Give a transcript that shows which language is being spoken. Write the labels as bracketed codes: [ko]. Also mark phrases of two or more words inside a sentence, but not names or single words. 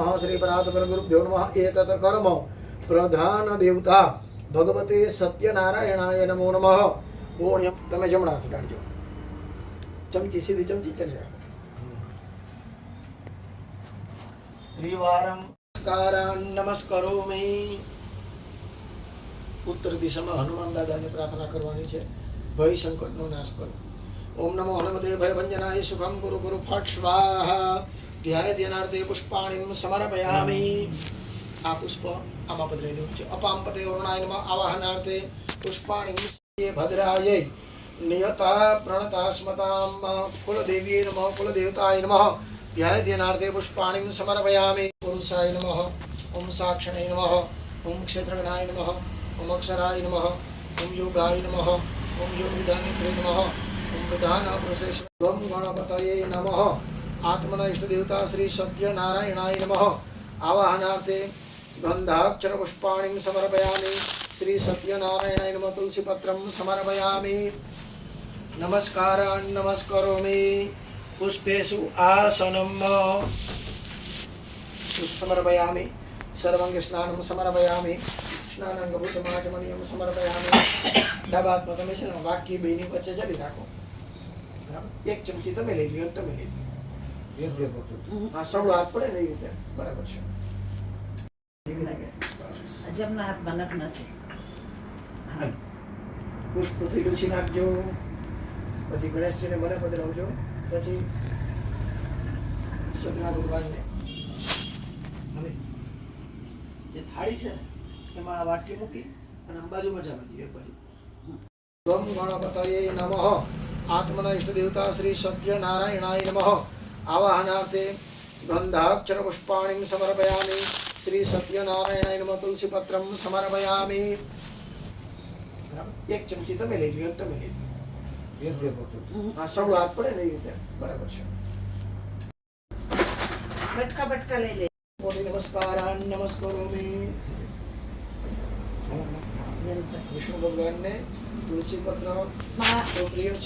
[sa] श्री परात्पर गुरुभ्यो नमः। एतत् कर्म प्रधान देवता भगवते सत्यनारायणाय नमो नमः। [gu] પુણ્યમ તમે જમણા હાથ ડાળજો ચમચી સીધી ચમચી ચલે [sa] त्रिवारं नमस्कारान् नमस्करोमि। [gu] ઉત્તર દિશામાં હનુમાન દાદાને પ્રાર્થના કરવાની છે ભય સંકટનો નાશ કરો। [sa] ઓમ નમો હનુમતે ભયભંજનાય સુખમ ગુરુ ગુરુ ફટ સ્વાહા। ધ્યાય ધ્યાનાર્થે પુષ્પાણિ સમર્પયામિ। [gu] આ પુષ્પ આમાં પધરાઈ દેવું છે। [sa] અપાંપતે વરુણાય નમઃ। આવાહનાર્થે પુષ્પાણિ ભદ્રાય નિયતા પ્રણતા સ્મતામ કુલદેવીય નમઃ। કુલદેવતાય નમઃ। ध्याय ध्यानार्थे पुष्पाणि समर्पयामि। पुरुषाय नमः। ओम साक्षिणे नमः। ओम क्षेत्रज्ञाय नमः। ओम अक्षराय नमः। ओम योगाय नमः। ओम योगविदानित्रे नमः। ओम प्रधान पुरुषेश्वर गणपतये नमः। आत्मन इष्ट देवता श्री सत्यनारायणाय नमः। आवाहनार्थे गंधाक्षर पुष्पाणि समर्पयामि। श्री सत्यनारायणाय नमः। तुलसी पत्रं समर्पयामि। नमस्कारान् नमस्करोमि। पुष्पेषु आसनं समर्पयामि। सर्वांग स्नानं समर्पयामि। स्नानांगभूतमाचमनीयं समर्पयामि। [gu] डाबात्मा તમે છે ને વાટકી બેની વચ્ચે જડી રાખો બરાબર। એક ચમચી તમે લઈ લ્યો તમે લઈ લ્યો એક બે બોટલ આ સવડો હાથ પડે ને એ રીતે બરાબર છે। જમના હાથમાં નખ નથી। પુષ્પ થી તુલસી નાખજો પછી ગણેશજીને મને પધરાવજો પછી સગના ભગવાનને હવે જે થાળી છે એમાં આ વાટકી મૂકી અને બાજુમાં જવા દઈએ એક બાજુ। [sa] ગમ ગણપતયે નમઃ। આત્મના ઇષ્ટ દેવતા શ્રી સત્યનારાયણાય નમઃ। આવાહનાર્થે ગંધાક્ષર પુષ્પાણિ સમર્પયામિ। श्री सत्यनारायणाय नमः। तुलसी पत्रं समर्पयामि। બરાબર. [gu] એક ચમચી તમે લઈ લો, એક તમે લઈ લો. એક બે પોતું. હા, સવડો હાથ પડે ને એ રીતે બરાબર છે. બટકા બટકા લઈ લે. [sa] કોટી નમસ્કારાન નમસ્કરોમિ. [gu] વિષ્ણુ ભગવાનને તુલસી પત્ર બહુ પ્રિય છે.